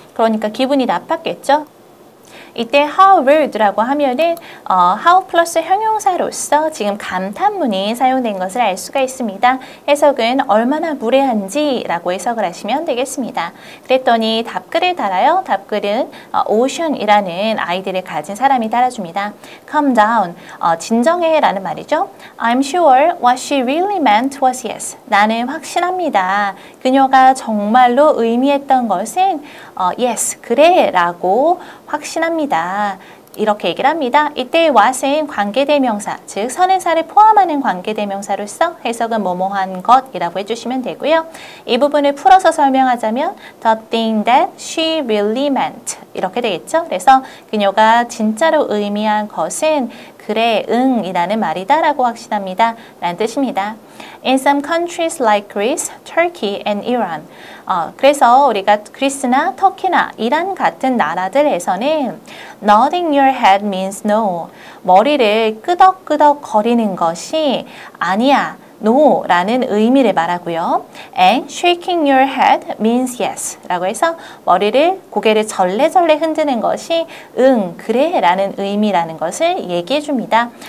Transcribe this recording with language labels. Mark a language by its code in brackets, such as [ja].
[ko] 그러니까 기분이 나빴겠죠. 이때 [en] how rude [ko] 라고 하면은 how 플러스 형용사로서 지금 감탄문이 사용된 것을 알 수가 있습니다. 해석은 얼마나 무례한지 라고 해석을 하시면 되겠습니다. 그랬더니 답글을 달아요. 답글은 ocean이라는 아이디를 가진 사람이 달아줍니다. [en] calm down, [ko] 진정해 라는 말이죠. [en] I'm sure what she really meant was yes. [ko] 나는 확신합니다. 그녀가 정말로 의미했던 것은 yes, 그래 라고 확신합니다. 이렇게 얘기를 합니다. 이때 what은 관계대명사, 즉 선행사를 포함하는 관계대명사로서 해석은 뭐뭐한 것이라고 해주시면 되고요. 이 부분을 풀어서 설명하자면 [en] the thing that she really meant [ko] 이렇게 되겠죠. 그래서 그녀가 진짜로 의미한 것은 그래, 응 이라는 말이다 라고 확신합니다. 라는 뜻입니다. [en] In some countries like Greece, Turkey and Iran. [ko] 그래서 우리가 그리스나 터키나 이란 같은 나라들에서는 [en] nodding your head means no. [ko] 머리를 끄덕끄덕 거리는 것이 아니야. no 라는 의미를 말하고요. [en] And shaking your head means yes [ko] 라고 해서 머리를 고개를 절레절레 흔드는 것이 응, 그래 라는 의미라는 것을 얘기해 줍니다.